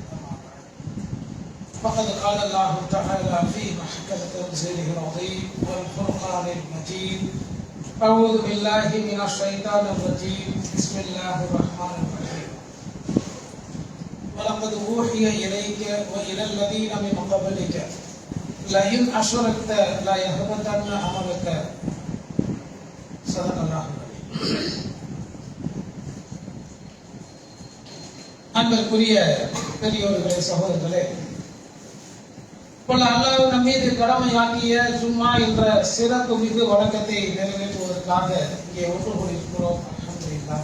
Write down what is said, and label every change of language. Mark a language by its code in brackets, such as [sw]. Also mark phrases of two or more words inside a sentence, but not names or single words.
[ar] فقد قال الله تعالى في محكمة تنزيله العظيم والفرقان المجيد أعوذ بالله من الشيطان الرجيم بسم الله الرحمن الرحيم ولقد أوحي إليك وإلى الذين من قبلك لئن أشركت ليحبطن عملك صدق الله العظيم. [ta] அன்பிற்குரிய பெரியோர்களே சகோதரர்களே, அல்லாஹ் நம் மீது கடமையாக்கிய ஜும்மா என்ற சிறப்பு மிகு வழக்கத்தை நிறைவேற்றுவதற்காக இங்கே ஒன்று கூடியிருக்கிறோம். அல்ஹம்துலில்லாஹ்.